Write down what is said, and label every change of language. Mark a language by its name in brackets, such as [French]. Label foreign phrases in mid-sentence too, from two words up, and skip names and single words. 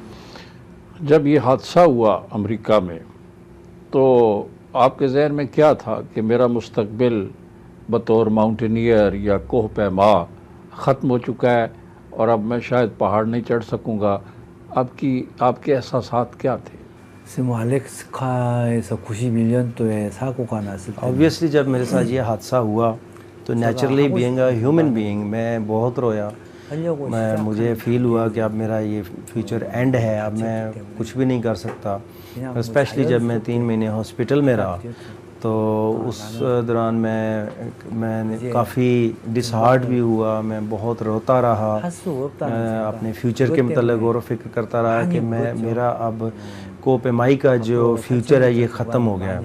[Urdu] جب یہ حادثہ ہوا امریکہ میں تو آپ کے ذہن میں کیا تھا کہ میرا مستقبل بطور ماؤنٹینئر یا کوہ پیما ختم ہو چکا ہے اور اب میں شاید پہاڑ نہیں چڑھ سکوں گا؟ آپ کے احساسات کیا تھے؟ [Korean] 알래스카에서 91년도에 사고가 났을 때 [Urdu] obviously جب میرے ساتھ یہ حادثہ ہوا تو [English] naturally being a human being [Urdu] میں بہت رویا، مجھے فیل ہوا کہ اب میرا یہ [English] future end [Urdu] ہے، اب میں کچھ بھی نہیں کر سکتا، اسپیشلی جب میں 3 مہینے ہاسپٹل میں رہا تو اس دوران میں کافی [English] dis heart [Urdu] بھی ہوا، میں بہت روتا رہا، اپنے فیوچر کے متعلق غور و فکر کرتا رہا کہ میرا اب کوہ پیمائی کا جو فیوچر ہے یہ ختم ہو گیا۔